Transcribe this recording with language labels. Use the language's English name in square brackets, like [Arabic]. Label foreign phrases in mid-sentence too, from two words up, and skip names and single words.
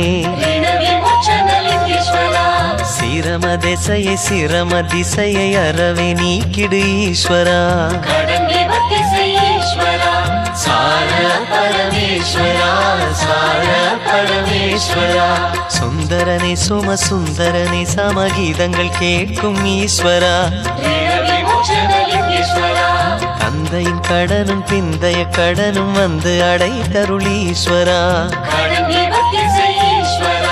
[Sanskrit] ऋण विमोचनलिङ्गेश्वर [Tamil] சிரம திசையை சிரம திசையை அறவே நீக்கிடு ஈஸ்வரா கடன் நிவர்த்தி செய் ஈஸ்வரா சார பரமேஸ்வரா சார பரமேஸ்வரா சுந்தரனே சும சுந்தரனே சமகீதங்கள் கேட்கும் ஈஸ்வரா [Sanskrit] ऋण विमोचनलिङ्गेश्वर [Tamil] தந்தையின் கடனும் பிந்தைய கடனும் வந்து அடைத்தருளீஸ்வரா கடன் நிவர்த்தி செய் ஈஸ்வரா